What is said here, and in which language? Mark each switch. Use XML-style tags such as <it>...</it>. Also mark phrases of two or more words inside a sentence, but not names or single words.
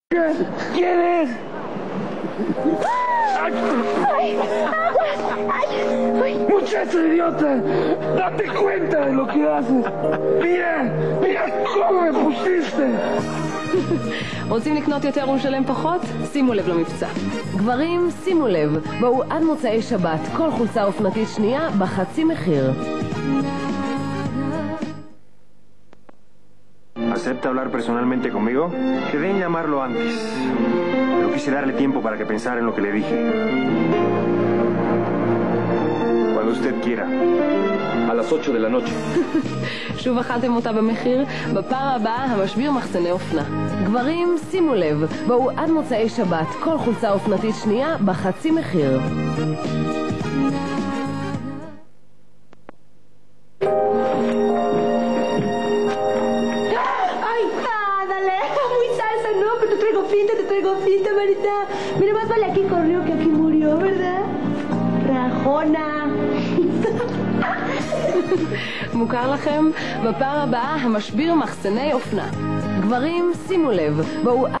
<es>¿Quién es? Muchacha idiota, date cuenta de lo que haces. Mira cómo me pusiste.</es> <he>רוצים לקנות יותר ולשלם פחות? שימו לב למבצע. גברים, שימו לב, בואו עד מוצאי שבת כל חולצה אופנתית שנייה בחצי מחיר.</he> <es>¿Acepta hablar personalmente conmigo? Quedé en llamarlo antes, pero quise darle tiempo para que pensara en lo que le dije. Cuando usted quiera. A las 8 de la noche.</es> <he>שוב אכלתם אותה במחיר? בפעם הבאה המשביר מחסני אופנה. גברים, שימו לב, בואו עד מוצאי שבת כל חולצה אופנתית שנייה בחצי מחיר.</he> <es>Te traigo finta, manita. Mira, más vale aquí corrió que aquí murió, ¿verdad? Rajona.</es> <he>מוכר לכם? בפעם הבאה המשביר מחסני אופנה. גברים, שימו לב, בואו</he>